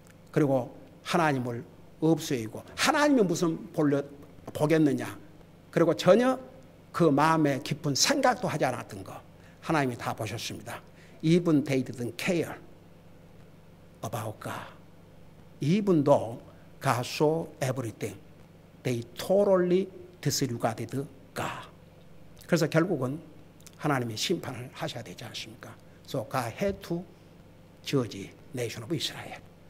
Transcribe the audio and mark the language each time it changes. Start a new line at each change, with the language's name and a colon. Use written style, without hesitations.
Korean: 그리고 하나님을 없애이고 하나님이 무슨 보겠느냐. 그리고 전혀 그 마음에 깊은 생각도 하지 않았던 거 하나님이 다 보셨습니다.
English: Even they didn't care about God. Even though God saw everything, they totally disregarded God.
Korean: 그래서 결국은 하나님이 심판을 하셔야 되지 않습니까?
English: So God had to judge nation of Israel.